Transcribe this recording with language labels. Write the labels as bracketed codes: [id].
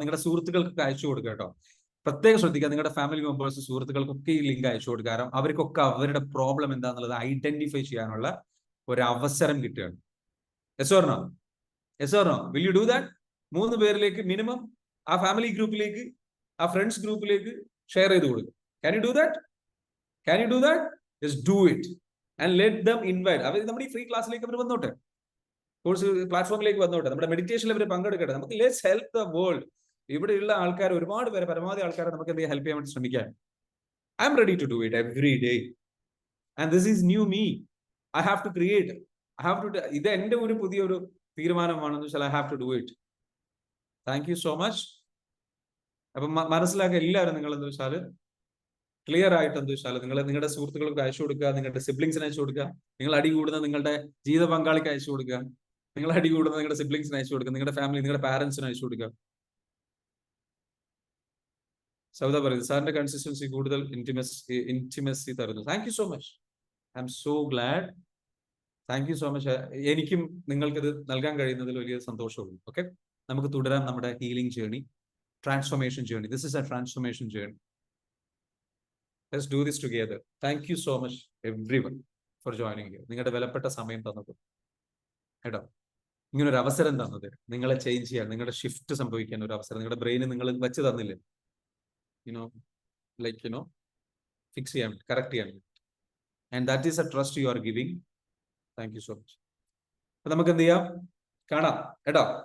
[ml] നിങ്ങളുടെ സുഹൃത്തുക്കൾക്കൊക്കെ അയച്ചു കൊടുക്കുക കേട്ടോ. പ്രത്യേകം ശ്രദ്ധിക്കുക, നിങ്ങളുടെ ഫാമിലി മെമ്പേഴ്സ്, സുഹൃത്തുക്കൾക്കൊക്കെ ഈ ലിങ്ക് അയച്ചു കൊടുക്കുക. കാരണം അവർക്കൊക്കെ അവരുടെ പ്രോബ്ലം എന്താണെന്നുള്ളത് ഐഡന്റിഫൈ ചെയ്യാനുള്ള ഒരു അവസരം കിട്ടുകയാണ്. [en] Yes or no? Will you do that? [ml] 3 പേരിലേക്ക് മിനിമം ആ ഫാമിലി ഗ്രൂപ്പിലേക്ക്, ആ ഫ്രണ്ട്സ് ഗ്രൂപ്പിലേക്ക് ഷെയർ ചെയ്ത് കൊടുക്കുക. [en] Can you do that? Just do it and let them invite. [ml] അവർ നമ്മുടെ ഈ ഫ്രീ ക്ലാസ്സിലേക്ക് അവർ വന്നോട്ടെ, കോഴ്സ് പ്ലാറ്റ്ഫോമിലേക്ക് വന്നോട്ടെ, നമ്മുടെ മെഡിറ്റേഷനിൽ അവർ പങ്കെടുക്കട്ടെ. നമുക്ക് [en] Let's help the world. [ml] ഇവിടെയുള്ള ആൾക്കാർ ഒരുപാട് പേര്, പരമാവധി ആൾക്കാരെ നമുക്ക് എന്തെങ്കിലും ഹെൽപ്പ് ചെയ്യാൻ വേണ്ടി ശ്രമിക്കാൻ. [en] I'm ready to do it every day, and this is new me. I have to create. [ml] ഇത് എന്റെ ഒരു പുതിയൊരു തീരുമാനമാണെന്ന് വെച്ചാൽ [en] I have to do it. Thank you so much. [ml] അപ്പൊ മനസ്സിലാക്കുക എല്ലാവരും, നിങ്ങൾ എന്താ വെച്ചാൽ ക്ലിയർ ആയിട്ട് എന്താ വെച്ചാൽ നിങ്ങളുടെ സുഹൃത്തുക്കൾക്ക് അയച്ചു കൊടുക്കുക, നിങ്ങളുടെ സിബ്ലിങ്സിന് അയച്ചു കൊടുക്കുക, നിങ്ങൾ അടി കൂടുന്ന നിങ്ങളുടെ ജീവിത പങ്കാളിക്ക് അയച്ചു കൊടുക്കുക, നിങ്ങൾ അടി കൂടുന്ന നിങ്ങളുടെ സിബ്ലിങ്സിന് അയച്ചു കൊടുക്കുക, നിങ്ങളുടെ ഫാമിലി, നിങ്ങളുടെ പാരന്റ്സിന് അയച്ചു കൊടുക്കുക. സൗദ പറയുന്നത് സാറിന്റെ കൺസിസ്റ്റൻസി കൂടുതൽ ഇന്റിമസി തരുന്നു. [en] Thank you so much. I'm so glad. Thank you so much. [ml] എനിക്കും നിങ്ങൾക്കിത് നൽകാൻ കഴിയുന്നതിൽ വലിയ സന്തോഷമുള്ളൂ. ഓക്കെ, നമുക്ക് തുടരാം നമ്മുടെ healing journey, transformation journey. [en] This is a transformation journey. Let's do this together. Thank you so much everyone for joining here. [ml] നിങ്ങളുടെ വിലപ്പെട്ട സമയം തന്നത് കേട്ടോ, ഇങ്ങനൊരു അവസരം തന്നത്, നിങ്ങളെ ചേഞ്ച് ചെയ്യാൻ, നിങ്ങളുടെ ഷിഫ്റ്റ് സംഭവിക്കാൻ ഒരു അവസരം നിങ്ങളുടെ ബ്രെയിന് നിങ്ങൾ വെച്ച് തന്നില്ലേ, ഫിക്സ് ചെയ്യാൻ, കറക്റ്റ് ചെയ്യാൻ. [en] And that is a trust you are giving. Thank you so much. [ml] അപ്പൊ നമുക്ക് എന്ത് ചെയ്യാം, കാണാം കേട്ടോ.